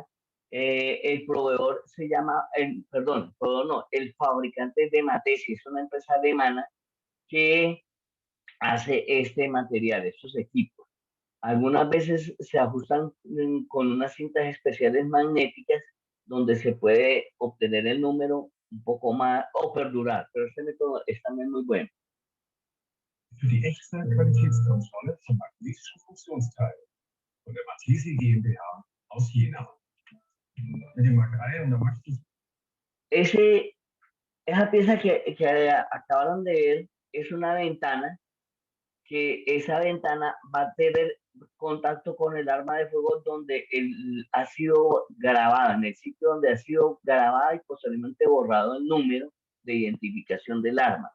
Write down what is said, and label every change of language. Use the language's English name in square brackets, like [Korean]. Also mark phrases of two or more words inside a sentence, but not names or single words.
[Spanish] El proveedor se llama, el proveedor no, el fabricante de Matesi, es una empresa alemana que hace este material, estos equipos. Algunas veces se ajustan con unas cintas especiales magnéticas donde se puede obtener el número un poco más o perdurar, pero este método es también muy bueno. [German] Für die Echtzeit-Qualitätskontrolle zum magnetischen Funktionsteil von der Matesi GmbH aus Jena. Mit dem Mark I und der Mark II. [Spanish] Esa pieza que acabaron de ver es una ventana, que esa ventana va a tener contacto con el arma de fuego donde ha sido grabada, en el sitio donde ha sido grabada y posteriormente borrado el número de identificación del arma.